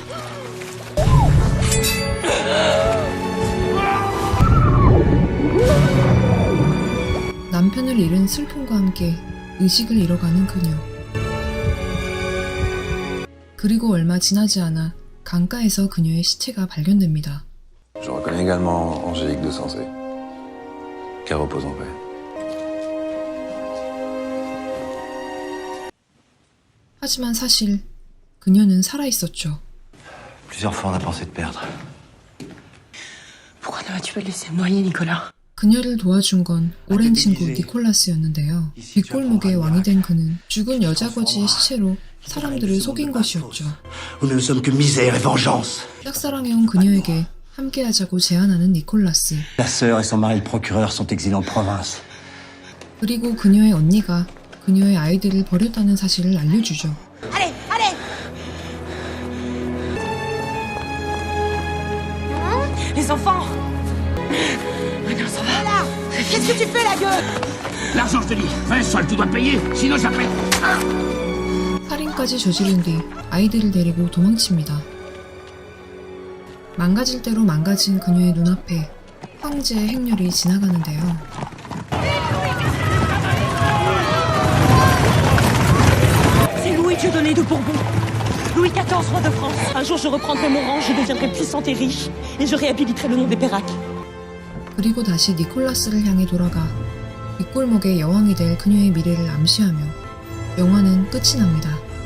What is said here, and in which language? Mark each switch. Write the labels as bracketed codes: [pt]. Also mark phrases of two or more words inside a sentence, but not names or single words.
[ko] 남편을 잃은 슬픔과 함께 의식을 잃어가는 그녀. 그리고 얼마 지나지 않아 강가에서 그녀의 시체가 발견됩니다. [fr] Je reconnais également Angélique de Sancé. Qu'elle repose en paix. [ko] 하지만 사실 그녀는 살아있었죠. [fr] Plusieurs fois, on a pensé te perdre. Pourquoi ne m'as-tu pas laissé noyer, Nicolas? [ko] 그녀를 도와준 건 오랜 친구 니콜라스였는데요. 뒷골목의 왕이 된 그는 죽은 여자 거지의 시체로 사람들을 속인 것이었죠. [fr] Nous ne sommes que misère et vengeance. [ko] 짝사랑해온 그녀에게 함께하자고 제안하는 니콜라스. [fr] La sœur et son mari, le procureur, sont exilés en province. [ko] 그리고 그녀의 언니가 그녀의 아이들을 버렸다는 사실을 알려주죠. [fr] Allez, allez! Les enfants! Maintenant, ça va. Là! Qu'est-ce que tu fais, la gueule? L'argent, je te dis. 20 sols, tu dois payer, sinon j'appelle. [ko] 살인까지 저지른 뒤 아이들을 데리고 도망칩니다. 망가질 대로 망가진 그녀의 눈앞에 황제의 행렬이 지나가는데요. [fr] C'est Louis Dieudonné de Bourbon. Louis XIV, roi de France. Un jour, je reprendrai mon rang, je deviendrai puissante et riche, et je réhabiliterai le nom des Pérac. [ko] 그리고 다시 니콜라스를 향해 돌아가 뒷골목의 여왕이 될 그녀의 미래를 암시하며 영화는 끝이 납니다.